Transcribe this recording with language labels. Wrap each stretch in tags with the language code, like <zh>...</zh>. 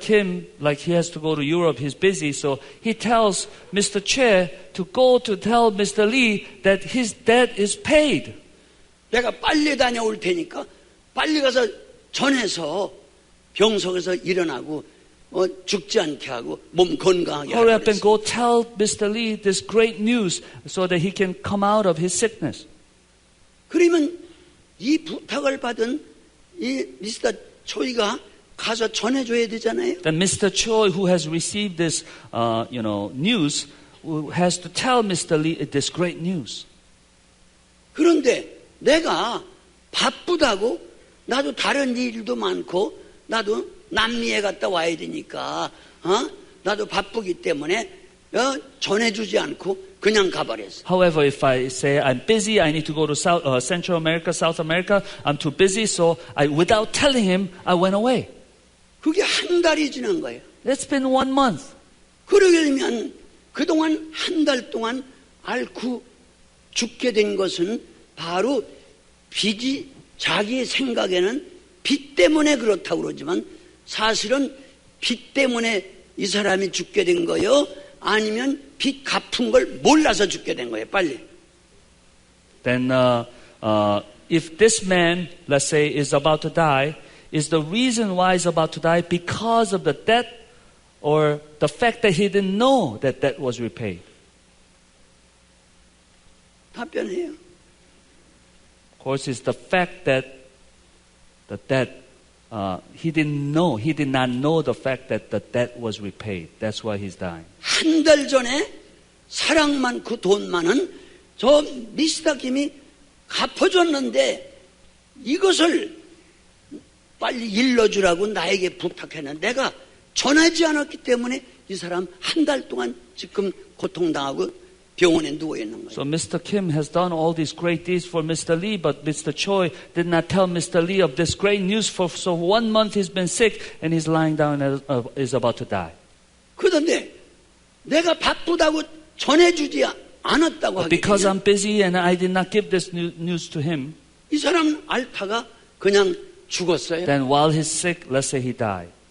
<en>Kim, like he has to go to Europe, he's busy, so he tells Mr. Che to go to tell Mr. Lee that his debt is paid.</en> <ko>내가 빨리 다녀올 테니까 빨리 가서 전해서 병석에서 일어나고 죽지 않게 하고 몸 건강하게</ko> <en>Hurry</en> <ko>하고</ko> <en>up and go tell Mr. Lee this great news so that he can come out of his sickness.</en> <ko>그러면 이 부탁을 받은 이 미스터 초이가 가서 전해줘야 되잖아요.</ko> <en>Then Mr. Choi, who has received this, news, has to tell Mr. Lee this great news.</en> <ko>그런데 내가 바쁘다고 나도 다른 일도 많고 나도 남미에 갔다 와야 되니까 나도 바쁘기 때문에 전해주지 않고 그냥 가버렸어.</ko> <en>However, if I say I'm busy, I need to go to Central America, South America, I'm too busy, so without telling him, I went away.</en> <ko>그게 한 달이 지난 거예요.</ko> <en>It's been 1 month.</en> <ko>그러게 되면 그동안 한 달 동안 앓고 죽게 된 것은 바로 빚이 자기 생각에는 빚 때문에 그렇다고 그러지만 사실은 빚 때문에 이 사람이 죽게 된 거예요? 아니면 빚 갚은 걸 몰라서 죽게 된 거예요? 빨리.</ko> <en>Then if this man, let's say, is about to die, is the reason why he's about to die because of the debt or the fact that he didn't know that debt was repaid?</en> <ko>답변해요.</ko> <en>Of course, it's the fact that the debt, he did not know the fact that the debt was repaid. That's why he's dying.</en> <ko>한 달 전에 사랑 많고 돈 많은 저 미스터 김이 갚아줬는데 이것을 빨리 일러주라고 나에게 부탁했는데 내가 전하지 않았기 때문에 이 사람 한 달 동안 지금 고통당하고 병원에 누워 있는 거예요.</ko> <en>So Mr. Kim has done all these great deeds for Mr. Lee, but Mr. Choi did not tell Mr. Lee of this great news. So 1 month he's been sick and he's lying down and is about to die.</en> <ko>그런데 내가 바쁘다고 전해주지 않았다고 하기</ko> <en>Because</en> <ko>때문에</ko> <en>I'm busy and I did not give this news to him,</en> <ko>이 사람 앓다가 그냥 죽었어요.</ko> <en>then while he's sick, let's say he died.</en>